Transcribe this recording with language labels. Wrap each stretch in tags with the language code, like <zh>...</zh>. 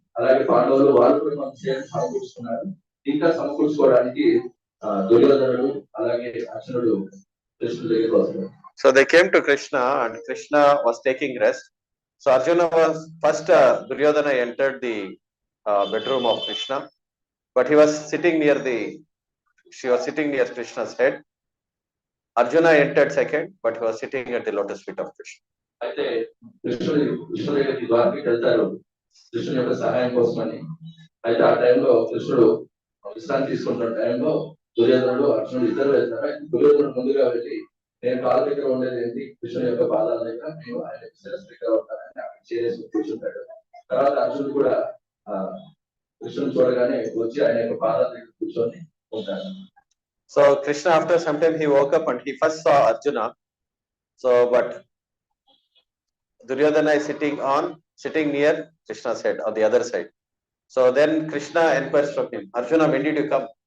<te>అలాగే పాండవులు వాళ్ళు కూడా కొంత సేపు సమకూర్చుకున్నారు. ఇంకా సమకూర్చుకోవడానికి దుర్యోధనుడు అలాగే అర్జునుడు కృష్ణుడి దగ్గరికి వస్తారు.</te> <en>So they came to Krishna and Krishna was taking rest. So Arjuna was first, Duryodhana entered the bedroom of Krishna, but he was sitting near she was sitting near Krishna's head. Arjuna entered second, but he was sitting at the lotus feet of Krishna.</en> <te>అయితే కృష్ణుడి దగ్గరికి ద్వారకి వెళ్తారు కృష్ణుడి యొక్క సహాయం కోసమని. అయితే ఆ టైంలో కృష్ణుడు విశ్రాంతి తీసుకుంటున్న టైంలో దుర్యోధనుడు అర్జునుడు ఇద్దరు వెళ్తారు. దుర్యోధనుడు ముందుగా వెళ్ళి నేను కాళ్ళ దగ్గర ఉండేది ఏంటి కృష్ణుడి యొక్క పాదాల దగ్గర, నేను ఆయన శిరస్సు దగ్గర ఉంటానని అక్కడ చేసి కూర్చుంటాడు. తర్వాత అర్జునుడు కూడా కృష్ణుని చూడగానే వచ్చి ఆయన యొక్క పాదాల దగ్గర కూర్చొని ఉంటాడు.</te> <en>So Krishna, after some time, he woke up and he first saw Arjuna. So, but Duryodhana is sitting near Krishna's head on the other side. So then Krishna inquires from him, Arjuna, when did you come?</en>